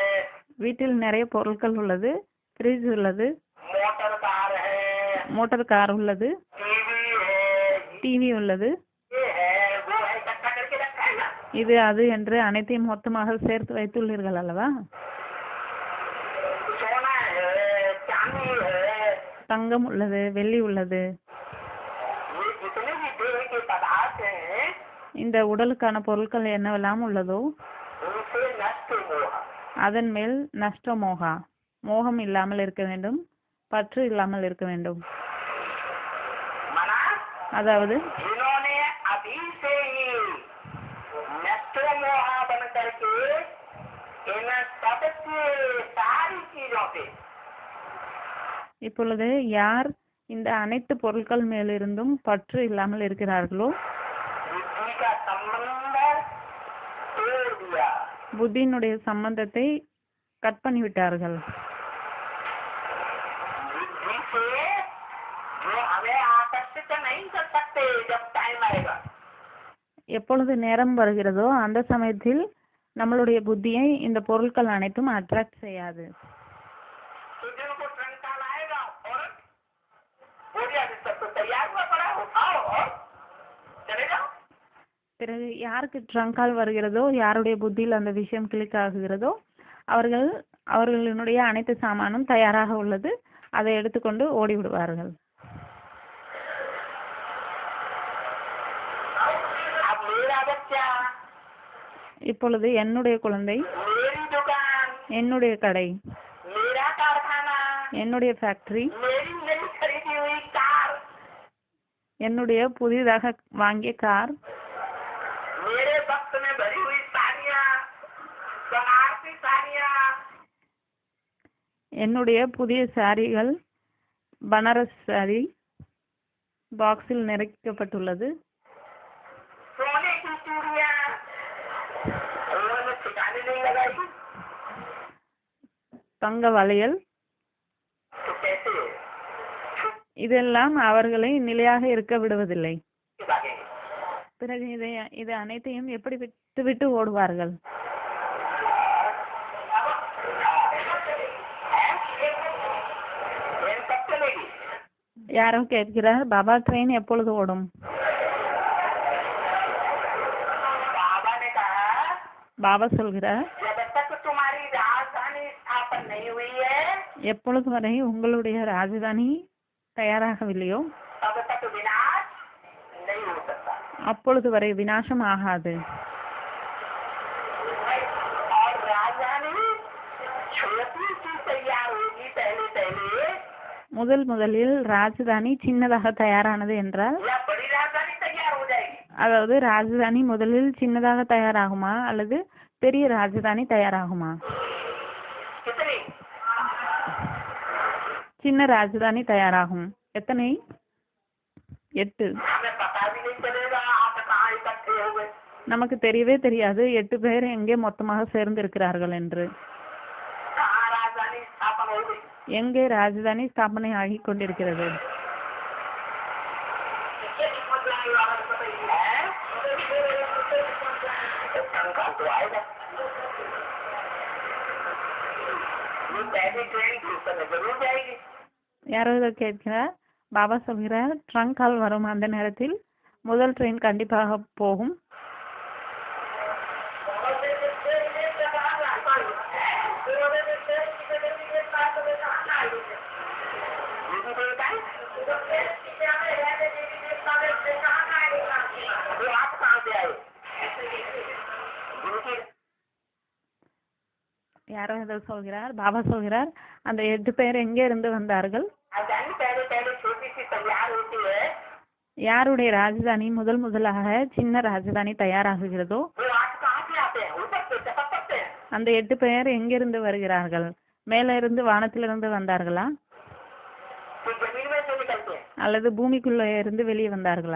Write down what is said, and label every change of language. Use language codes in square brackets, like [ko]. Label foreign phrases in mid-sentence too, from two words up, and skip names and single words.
[ta] வீட்டில் நிறைய பொருட்கள் உள்ளது. ஃப்ரிட்ஜ் உள்ளது, [hi] मोटर कार है [ta] மோட்டார் கார் உள்ளது, [hi] टीवी है [ta] டிவி உள்ளது. [hi] ये है वो है इकट्ठा करके रखा है ना। [ta] இது அது என்று அனைத்தையும் மொத்தமாக சேர்த்து வைத்துள்ளீர்கள் அல்லவா? [hi] सोना है चांदी है [ta] தங்கம் உள்ளது, வெள்ளி உள்ளது. [hi] ये जितने भी देह के पदार्थ हैं [ta] இந்த உடலுக்கான பொருட்கள் என்னவெல்லாம் உள்ளதோ [hi] उनसे नष्ट मोह [ta] அதன் மேல் நஷ்டமோகா மோகம் இல்லாமல் இருக்க வேண்டும், பற்று இல்லாமல் இருக்க வேண்டும். [hi] मना [ta] அதாவது [hi] जिन्होंने अभी से ही नष्ट मोहा बन करके इन सबसे सारी चीजों से [ta] இப்பொழுது யார் இந்த அனைத்து பொருட்கள் மேலிருந்தும் பற்று இல்லாமல் இருக்கிறார்களோ [hi] बुद्धि का संबंध तोड़ दिया [ta] புத்தியினுடைய சம்பந்தத்தை கட் பண்ணிவிட்டார்கள். [hi] बुद्धि से जो हमें आकर्षित नहीं कर सकते जब टाइम आएगा [ta] எப்பொழுது நேரம் வருகிறதோ அந்த சமயத்தில் நம்மளுடைய புத்தியை இந்த பொருட்கள் அனைத்தும் அட்ராக்ட் செய்யாது. [hi] तो जिनको ट्रंकाल आएगा और बोलिया सब तो तैयार हुआ पड़ा उठाओ और चले जाओ। [ta] பிறகு யாருக்கு ட்ரங்கால் வருகிறதோ, யாருடைய புத்தியில் அந்த விஷயம் கிளிக் ஆகுகிறதோ அவர்களுடைய அனைத்து சாமானும் தயாராக உள்ளது, அதை எடுத்துக்கொண்டு ஓடி விடுவார்கள். [hi] अब मेरा बच्चा [ta] இப்பொழுது என்னுடைய குழந்தை, [hi] मेरी दुकान [ta] என்னுடைய கடை, [hi] मेरा कारखाना [ta] என்னுடைய ஃபேக்டரி, [hi] मेरी नई खरीदी हुई कार [ta] என்னுடைய புதிதாக வாங்கிய கார், [hi] मेरे वक्त में भरी हुई साड़ियाँ बनारसी साड़ियाँ [ta] என்னுடைய புதிய சாரிகள், பனாரஸ் சாரி பாக்ஸில் நிறைக்கப்பட்டுள்ளது, [hi] सोने की चूड़ियाँ उन्होंने ठिकाने नहीं लगाई [ta] தங்க வளையல், [hi] तो कैसे [ta] இதெல்லாம் அவர்களை நிலையாக இருக்க விடுவதில்லை. [hi] भागेंगे? [ta] பிறகு இது அனைத்தையும் எப்படி விட்டு ஓடுவார்கள்? [hi] ट्रेन कब चलेगी? [ta] யாரோ கேட்கிறார், பாபா ட்ரெயின் எப்பொழுது ஓடும்? [hi] बाबा ने कहा [ta] பாபா சொல்கிறார், [hi] जब तक तुम्हारी राजधानी स्थापन नहीं हुई है [ta] எப்பொழுது வரை உங்களுடைய ராஜதானி தயாராகவில்லையோ [hi] तब तक विनाश नहीं हो सकता। [ta] அப்பொழுது வரை விநாசம் ஆகாது. [hi] और राजधानी छोटी सी तैयार होगी पहले [ta] முதலில் ராஜதானி சின்னதாக தயாரானது என்றால், [hi] या बड़ी राजधानी तैयार हो जाएगी। [ta] அதாவது ராஜதானி முதலில் சின்னதாக தயாராகுமா அல்லது பெரிய ராஜதானி தயாராகுமா? [hi] कितनी? [ta] சின்ன ராஜதானி தயாராகும். எத்தனை? [hi] 8. हमें पता भी नहीं चलेगा आप कहाँ इकट्ठे हो गए। [ta] நமக்கு தெரியவே தெரியாது 8 பேர் எங்கே மொத்தமாக சேர்ந்து இருக்கிறார்கள் என்று. [hi] कहाँ राजधानी स्थापन हो गई। [ta] எங்கே ராஜதானி ஸ்தாபனை ஆகிக் கொண்டிருக்கிறது? [hi] शंका तो आएगा। ये पहली ट्रेन की समय जरूर जाएगी। [ta] யாரோ இதை கேட்கிறார். பாபா சொல்கிறார், ட்ரங்க் கால் வரும் அந்த நேரத்தில் முதல் ட்ரெயின் கண்டிப்பாக போகும். [hi] वो आप कहाँ से आए? [ta] யாரோ ஏதோ சொல்கிறார், பாபா சொல்கிறார், அந்த 8 பேர் எங்கே இருந்து வந்தார்கள்? [hi] राजधानी पहले पहले छोटी सी तैयार होती है, [ta] யாருடைய ராஜதானி முதலாக சின்ன ராஜதானி தயாராகுகிறதோ [hi] वो 8 कहाँ से आते हैं? ऊपर से टपक सकते हैं। [ta] அந்த 8 பேர் எங்கிருந்து வருகிறார்கள்? மேலே இருந்து வானத்திலிருந்து வந்தார்களா [hi] तो जमीन में से निकलते हैं। [ta] அல்லது பூமிக்குள்ளே இருந்து வெளியே வந்தார்களா?